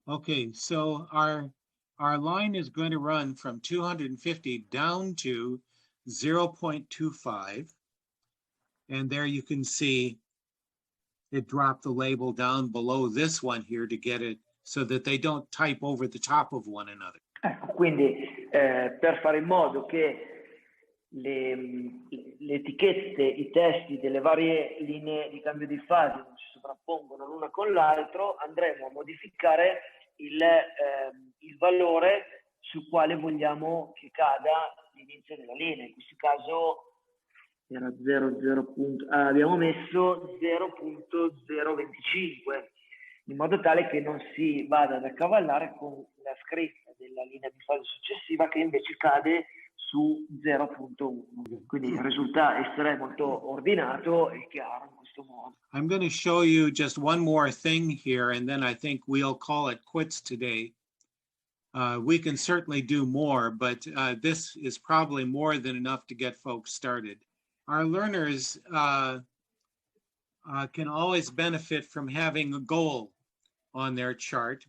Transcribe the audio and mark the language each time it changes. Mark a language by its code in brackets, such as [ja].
[en] Okay, so our line is going to run from 250 down to 0.25. And there you can see it dropped the label down below this one here to get it so that they don't type over the top of one another. [it] Ecco, quindi per fare in modo che le etichette, i testi delle varie linee di cambio di fase non si sovrappongono l'una con l'altro, andremo a modificare il valore sul quale vogliamo che cada l'inizio della linea. In questo caso era 0,0. Abbiamo messo 0.025 in modo tale che non si vada ad accavallare con la scritta della linea di fase successiva, che invece cade su 0.1. Quindi risulta essere molto ordinato e chiaro in questo modo. [en] I'm going to show you just one more thing here, and then I think we'll call it quits today. We can certainly do more, but this is probably more than enough to get folks started. Our learners can always benefit from having a goal on their chart.